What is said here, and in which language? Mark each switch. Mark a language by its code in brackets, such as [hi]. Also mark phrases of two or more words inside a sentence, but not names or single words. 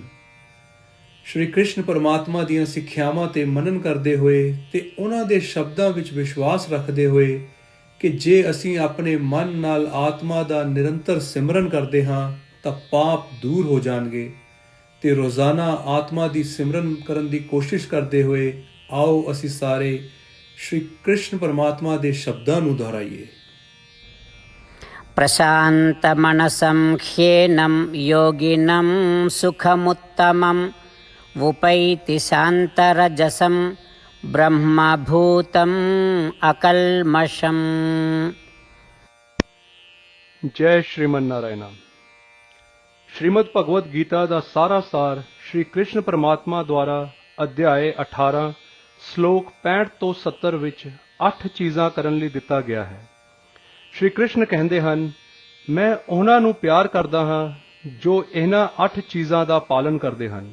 [pa] ਸ਼੍ਰੀ ਕ੍ਰਿਸ਼ਨ ਪਰਮਾਤਮਾ ਦੀਆਂ ਸਿੱਖਿਆਵਾਂ ਤੇ ਮਨਨ ਕਰਦੇ ਹੋਏ ਤੇ ਉਹਨਾਂ ਦੇ ਸ਼ਬਦਾਂ ਵਿੱਚ ਵਿਸ਼ਵਾਸ ਰੱਖਦੇ ਹੋਏ ਕਿ ਜੇ ਅਸੀਂ ਆਪਣੇ ਮਨ ਨਾਲ ਆਤਮਾ ਦਾ ਨਿਰੰਤਰ ਸਿਮਰਨ ਕਰਦੇ ਹਾਂ ਤਾਂ ਪਾਪ ਦੂਰ ਹੋ ਜਾਣਗੇ ਤੇ ਰੋਜ਼ਾਨਾ ਆਤਮਾ ਦੀ ਸਿਮਰਨ ਕਰਨ ਦੀ ਕੋਸ਼ਿਸ਼ ਕਰਦੇ ਹੋਏ ਆਓ ਅਸੀਂ ਸਾਰੇ ਸ਼੍ਰੀ ਕ੍ਰਿਸ਼ਨ ਪਰਮਾਤਮਾ ਦੇ ਸ਼ਬਦਾਂ ਨੂੰ ਦੁਹਰਾਈਏ। [sa] प्रशांत मनसं ह्येनं योगिनं सुखमुत्तमं वुपैति शान्तरजसं ब्रह्मभूतम् अकल्मषम्। जय श्रीमन नारायण। [pa] श्रीमद् भगवद गीता ਦਾ ਸਾਰਾ ਸਾਰ ਸ਼੍ਰੀ ਕ੍ਰਿਸ਼ਨ ਪਰਮਾਤਮਾ ਦੁਆਰਾ ਅਧਿਆਏ 18 ਸ਼ਲੋਕ 65 ਤੋਂ 70 ਵਿੱਚ 8 ਚੀਜ਼ਾਂ ਕਰਨ ਲਈ ਦਿੱਤਾ ਗਿਆ ਹੈ। ਸ਼੍ਰੀ ਕ੍ਰਿਸ਼ਨ ਕਹਿੰਦੇ ਹਨ, ਮੈਂ ਉਹਨਾਂ ਨੂੰ ਪਿਆਰ ਕਰਦਾ ਹਾਂ ਜੋ ਇਹਨਾਂ 8 ਚੀਜ਼ਾਂ ਦਾ ਪਾਲਣ ਕਰਦੇ ਹਨ।